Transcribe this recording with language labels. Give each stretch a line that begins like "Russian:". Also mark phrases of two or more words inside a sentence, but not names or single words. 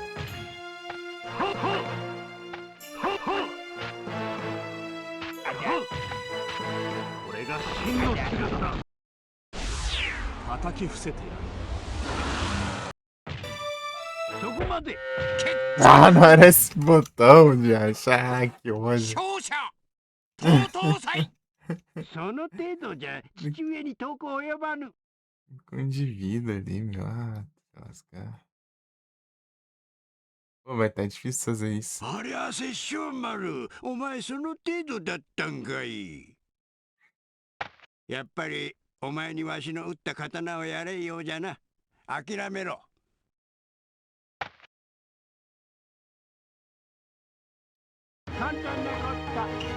Japanese: これが真の姿だ。叩き伏せてやる。そこまで。
Portuguese: Ah, não era esse botão de achar, que ódio.
Japanese: 勝者東東祭。その程度じゃ父上に遠く及ばぬ。
Portuguese: Com de vida ali, meu. Ah, lascar. Pô, mas tá difícil fazer isso.
Japanese: ありゃ殺生丸、お前その程度だったんかい。やっぱりお前にわしの打った刀をやれようじゃな。諦めろ。簡単なこった。